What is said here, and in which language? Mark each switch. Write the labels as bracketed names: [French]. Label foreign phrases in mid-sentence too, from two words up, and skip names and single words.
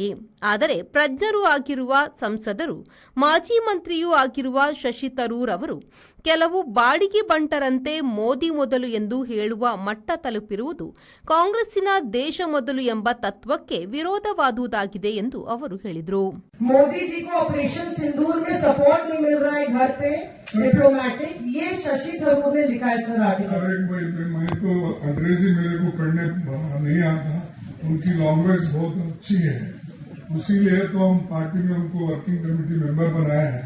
[Kannada] ಆದರೆ ಪ್ರಜ್ಞರೂ ಆಗಿರುವ ಸಂಸದರು, ಮಾಜಿ ಮಂತ್ರಿಯೂ ಆಗಿರುವ ಶಶಿ ತರೂರ್ ಅವರು ಕೆಲವು ಬಾಡಿಗೆ ಬಂಟರಂತೆ ಮೋದಿ ಮೊದಲು ಎಂದು ಹೇಳುವ ಮಟ್ಟ ತಲುಪಿರುವುದು ಕಾಂಗ್ರೆಸ್ಸಿನ ದೇಶ ಮೊದಲು ಎಂಬ ತತ್ವಕ್ಕೆ ವಿರೋಧವಾದುದಾಗಿದೆ ಎಂದು ಅವರು ಹೇಳಿದರು. [Hindi] मोदी जी को ऑपरेशन सिंदूर में सपोर्ट नहीं मिल रहा है घर पे डिप्लोमेटिक, ये शशि थरूर ने लिखा है सर आर्टिकल। मैं तो अंग्रेजी मेरे को पढ़ने नहीं आता, उनकी लैंग्वेज बहुत अच्छी है, इसीलिए तो हम पार्टी में उनको [English] working committee member [Hindi] बनाया है।